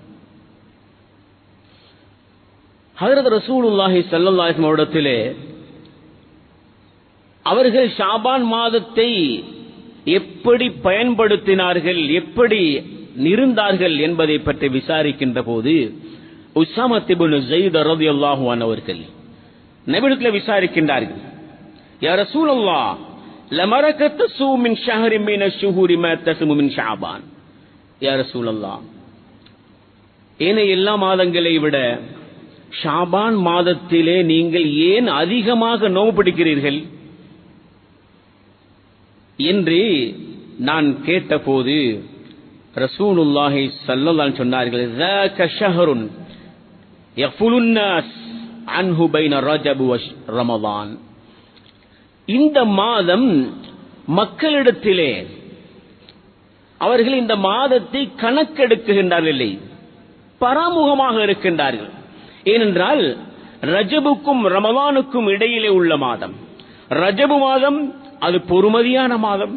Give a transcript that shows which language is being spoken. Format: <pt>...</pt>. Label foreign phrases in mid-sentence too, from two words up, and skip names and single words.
<ta>ஹஜ்ரத்</ta> <ar>رسول الله صلى الله عليه وسلم</ar> <ta>இடத்திலே அவர்கள் ஷாபான் மாதத்தை எப்படி பயன்படுத்தினார்கள், எப்படி இருந்தார்கள் என்பதை பற்றி விசாரிக்கின்ற போது உஸாமா இப்னு ஸைத்</ta> <ar>رضي الله عنه</ar> <ta>அவர்கள் நபியிடத்தில் விசாரிக்கின்றார்கள்,</ta> <ar>يا رسول الله, لمركت تصوم من شهر من الشهور ما تصوم من شعبان. يا رسول الله,</ar> <ta>ஏனைய எல்லா மாதங்களை விட ஷாபான் மாதத்திலே நீங்கள் ஏன் அதிகமாக நோன்பு பிடிக்கிறீர்கள் என்று நான் கேட்டபோது</ta> <ar>رسول الله صلى الله عليه</ar> <ta>சொன்னார்கள்,</ta> <ar>ذاك شهر يغفل الناس عنه بين رجب ورمضان.</ar> <ta>இந்த மாதம் மக்களிடத்திலே அவர்கள் இந்த மாதத்தை கணக்கெடுக்குகின்றார்கள், இல்லை, பராமுகமாக இருக்கின்றார்கள். ஏனென்றால் ரஜபுக்கும் ரமலானுக்கும் இடையிலே உள்ள மாதம் ரஜபு மாதம், அது பொறுமதியான மாதம்.</ta>